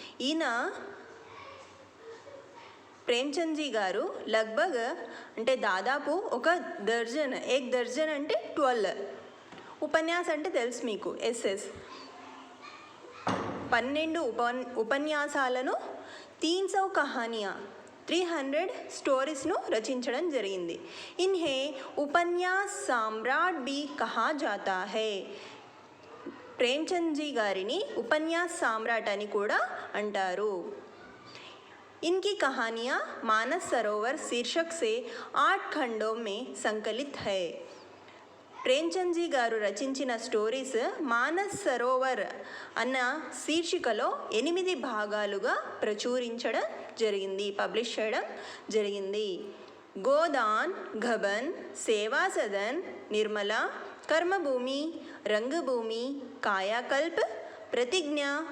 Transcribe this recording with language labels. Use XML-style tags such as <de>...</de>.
<te>ఈయన ప్రేమ్చంద్ జీ గారు లగ్భగ్ అంటే దాదాపు ఒక దర్జన్,</te> <hi>ఏక్ దర్జన్</hi> <te>అంటే 12, ఉపన్యాస్ అంటే తెలుసు మీకు, ఎస్ఎస్ 12 ఉపన్యాసాలను 300 కహానియా 300 స్టోరీస్ను రచించడం జరిగింది.</te> <hi>ఇన్హే ఉపన్యాస్ సామ్రాట్ బి కహా జాతా హై.</hi> <te>ప్రేమ్చంద్ జీ గారిని ఉపన్యాస్ సామ్రాట్ అని కూడా అంటారు.</te> <hi>इनकी कहानियाँ मानस सरोवर शीर्षक से 8 खंडों में संकलित है.</hi> <te>ప్రేమ్చంద్ జీ గారు రచించిన స్టోరీస్ మానస్ సరోవర్ అన్న శీర్షికలో 8 భాగాలుగా ప్రచురించడం జరిగింది, పబ్లిష్ చేయడం జరిగింది.</te> <hi>గోదాన్, గబన్, సేవా సదన్, నిర్మల, కర్మభూమి, రంగభూమి, కాయాకల్ప్, प्रतिज्ञा,</hi>